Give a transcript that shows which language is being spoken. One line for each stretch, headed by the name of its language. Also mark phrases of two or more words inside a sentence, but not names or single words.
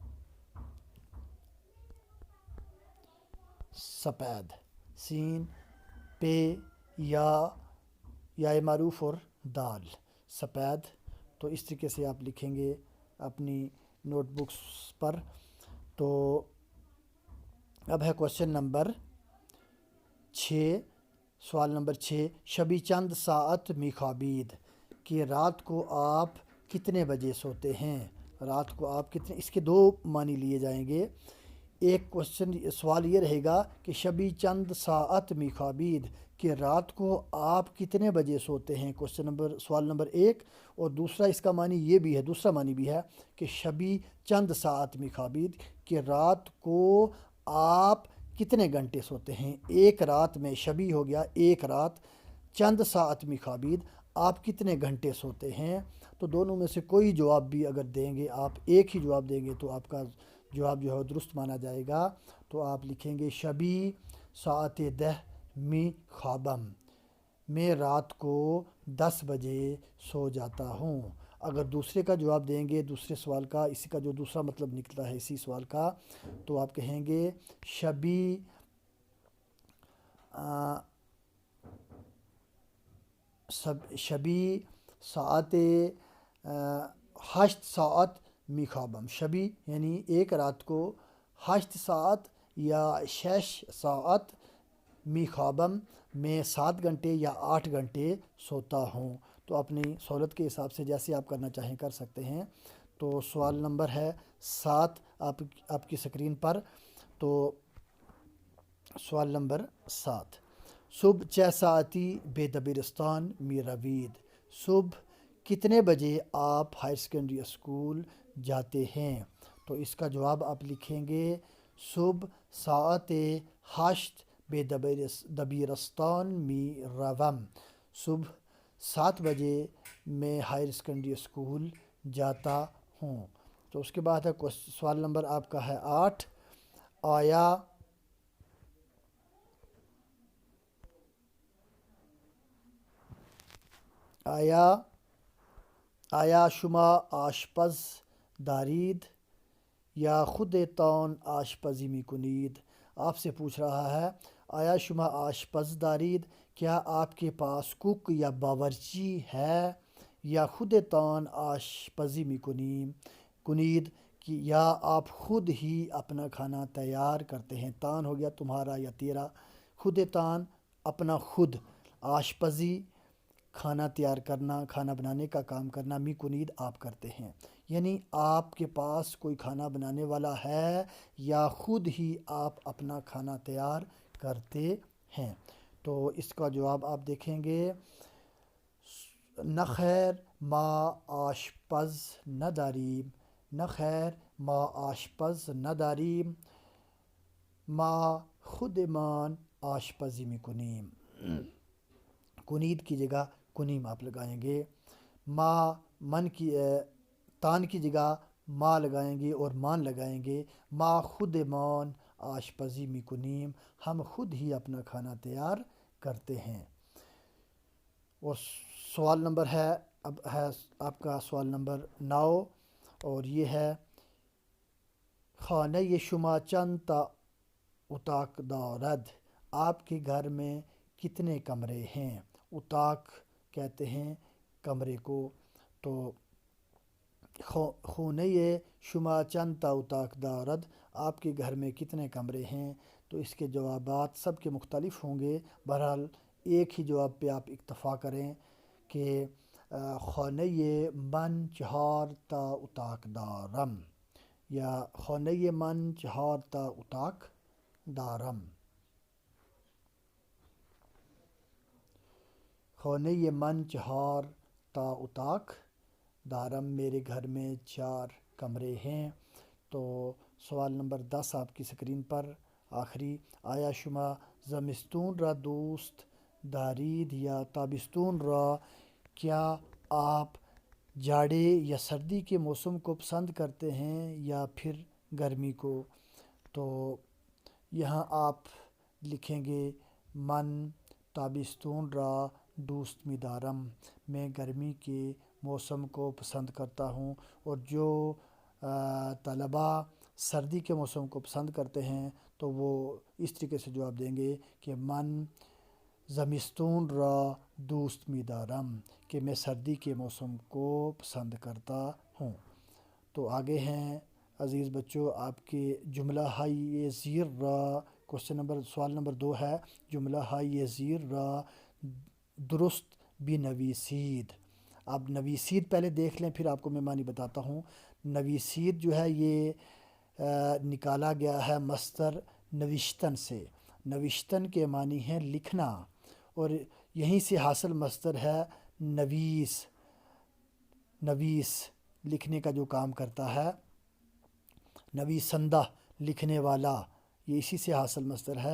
Urdu: سفید سین پہ یا معروف اور دال سفید. تو اس طریقے سے آپ لکھیں گے اپنی نوٹ بکس پر۔ تو اب ہے کوشچن نمبر 6، سوال نمبر 6،
Persian: شبی چند ساعت میخابید،
Urdu: کہ رات کو آپ کتنے بجے سوتے ہیں؟ رات کو آپ کتنے، اس کے دو معنی لیے جائیں گے۔ ایک سوال یہ رہے گا کہ
Persian: شبی چند ساعت میخابید،
Urdu: کہ رات کو آپ کتنے بجے سوتے ہیں، سوال نمبر 1۔ اور دوسرا اس کا معنی یہ بھی ہے، دوسرا معنی بھی ہے کہ
Persian: شبی چند ساعت میخابید،
Urdu: کہ رات کو آپ کتنے گھنٹے سوتے ہیں۔ ایک رات میں، شبی ہو گیا ایک رات،
Persian: چند ساعت میخابید
Urdu: آپ کتنے گھنٹے سوتے ہیں۔ تو دونوں میں سے کوئی جواب بھی اگر دیں گے، آپ ایک ہی جواب دیں گے تو آپ کا جواب جو ہے درست مانا جائے گا۔ تو آپ لکھیں گے
Persian: شبی ساعت 10 می خوابم،
Urdu: میں رات کو 10 بجے سو جاتا ہوں۔ اگر دوسرے کا جواب دیں گے، دوسرے سوال کا، اسی کا جو دوسرا مطلب نکلتا ہے اسی سوال کا، تو آپ کہیں گے
Persian: شبی ساعت 8 ساعت می خوابم،
Urdu: شبی یعنی ایک رات کو 8 ساعت یا
Persian: 6 ساعت می خوابم،
Urdu: میں 7 گھنٹے یا 8 گھنٹے سوتا ہوں۔ تو اپنی سہولت کے حساب سے جیسے آپ کرنا چاہیں کر سکتے ہیں۔ تو سوال نمبر ہے 7 آپ کی سکرین پر۔ تو سوال نمبر 7،
Persian: صبح 6 ساعتی بے دبیرستان می روید،
Urdu: صبح کتنے بجے آپ ہائر سیکنڈری اسکول جاتے ہیں؟ تو اس کا جواب آپ لکھیں گے
Persian: صبح ساعت 8 بے دبیرستان می روم،
Urdu: صبح 7 بجے میں ہائر سیکنڈری اسکول جاتا ہوں۔ تو اس کے بعد ہے سوال نمبر آپ کا ہے 8،
Persian: آیا شما آشپز دارید یا خودتان آشپزی میکنید؟
Urdu: آپ سے پوچھ رہا ہے
Persian: آیا شما آشپز دارید،
Urdu: کیا آپ کے پاس کوک یا باورچی ہے،
Persian: یا خودتان آشپزی میکنید،
Urdu: کہ یا آپ خود ہی اپنا کھانا تیار کرتے ہیں۔ تان ہو گیا تمہارا یا تیرا، خودتان اپنا خود، آشپزی کھانا تیار کرنا، کھانا بنانے کا کام کرنا، میکنید آپ کرتے ہیں، یعنی آپ کے پاس کوئی کھانا بنانے والا ہے یا خود ہی آپ اپنا کھانا تیار کرتے ہیں۔ تو اس کا جواب آپ دیکھیں گے
Persian: نخیر ما آشپز نداریم، نخیر ما آشپز نداریم، ما خودمان آشپزی میکنیم۔
Urdu: کنید کی جگہ کنیم آپ لگائیں گے، تان کی جگہ ما لگائیں گے اور مان لگائیں گے،
Persian: ما خودمان آشپزی میکنیم،
Urdu: ہم خود ہی اپنا کھانا تیار کرتے ہیں۔ اور سوال نمبر ہے، اب ہے آپ کا سوال نمبر 9، اور یہ ہے
Persian: خانه شما چند تا اتاق دارد،
Urdu: آپ کے گھر میں کتنے کمرے ہیں؟ اتاق کہتے ہیں کمرے کو۔
Persian: تو خانه شما چند تا اتاق دارد،
Urdu: آپ کے گھر میں کتنے کمرے ہیں؟ تو اس کے جوابات سب کے مختلف ہوں گے، بہرحال ایک ہی جواب پہ آپ اکتفا کریں کہ
Persian: خانه من 4 تا اتاق دارم،
Urdu: یا
Persian: خانه من 4 تا اتاق دارم، خانه من 4 تا اتاق دارم،
Urdu: میرے گھر میں 4 کمرے ہیں۔ تو سوال نمبر 10 آپ کی سکرین پر آخری،
Persian: آیا شما زمستون را دوست دارید یا تابستون را،
Urdu: کیا آپ جاڑے یا سردی کے موسم کو پسند کرتے ہیں یا پھر گرمی کو؟ تو یہاں آپ لکھیں گے
Persian: من تابستون را دوست می دارم،
Urdu: میں گرمی کے موسم کو پسند کرتا ہوں۔ اور جو طلبہ سردی کے موسم کو پسند کرتے ہیں تو وہ اس طریقے سے جواب دیں گے کہ
Persian: من زمستون را دوست می‌دارم
Urdu: کہ میں سردی کے موسم کو پسند کرتا ہوں۔ تو آگے ہیں عزیز بچوں آپ کے
Persian: جملہ ہائی زیر را
Urdu: سوال نمبر 2 ہے
Persian: جملہ ہائی زیر را درست بھی نویسید۔
Urdu: اب نویسید پہلے دیکھ لیں پھر آپ کو میں معنی بتاتا ہوں۔ نویسید جو ہے یہ نکالا گیا ہے مصدر نوشتن سے۔ نوشتن کے معنی ہیں لکھنا، اور یہیں سے حاصل مصدر ہے نویس۔ نویس لکھنے کا جو کام کرتا ہے، نویسندہ لکھنے والا، یہ اسی سے حاصل مصدر ہے۔